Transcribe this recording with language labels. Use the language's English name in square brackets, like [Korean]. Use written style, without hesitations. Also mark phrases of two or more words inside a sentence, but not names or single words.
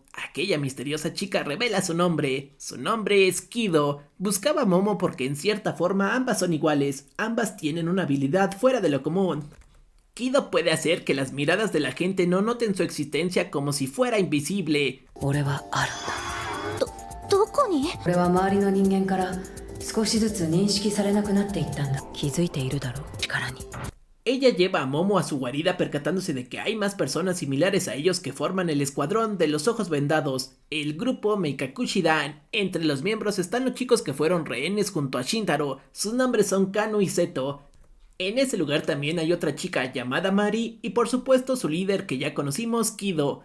[Spanish] Aquella misteriosa chica revela su nombre. Su nombre es Kido. Buscaba a Momo porque en cierta forma ambas son iguales. Ambas tienen una habilidad fuera de lo común. Kido puede hacer que las miradas de la gente no noten su existencia como si fuera invisible. [Japanese] 俺はあるんだ。どこに？俺は周りの人間から少しずつ認識されなくなっていったんだ。気づいているだろう、力に。 [Spanish] Ella lleva a Momo a su guarida percatándose de que hay más personas similares a ellos que forman el escuadrón de los ojos vendados, el grupo Meikakushidan. Entre los miembros están los chicos que fueron rehenes junto a Shintaro. Sus nombres son Kano y Seto. En ese lugar también hay otra chica llamada Mari y por supuesto su líder que ya conocimos, Kido.